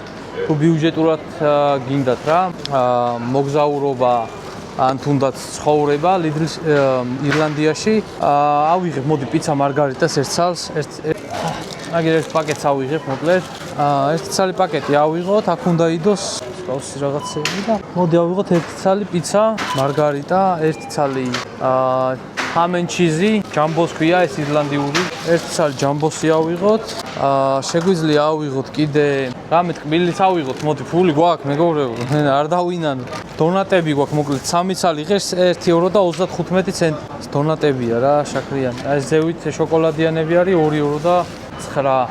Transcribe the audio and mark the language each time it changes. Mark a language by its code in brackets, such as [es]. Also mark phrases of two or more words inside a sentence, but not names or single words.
[ka] თუ ბიუჯეტურად გინდათ რა, მოგზაურობა ან თუნდაც ცხოვრება Lidl-ში ირლანდიაში, ავიღებ მოდი პიცა მარგარიტას ერთ ცალს, აგერ ერთ პაკეტს ავიღებ მოკლედ. ერთი ცალი პაკეტი ავიღოთ, აქ უნდა იდოს გავსი რაღაცები და მოდი ავიღოთ ერთი ცალი პიცა მარგარიტა, ერთი ცალი [en] ham and cheese, [ka] ჯამბოს ქვია ეს ირლანდიური. ერთი ცალი ჯამბოსი ავიღოთ. შეგვიძლია ავიღოთ კიდე რამე ტკბილიც ავიღოთ, მოდი ფული გვაქვს მეგობრებო, არ დავინან. დონატები გვაქვს მოკლედ 3 ცალი ღირს 1 евро და 35 ცენტი. დონატებია რა, შაქრიანი. ეს ზევით შოკოლადიანები არის 2 евро და 9.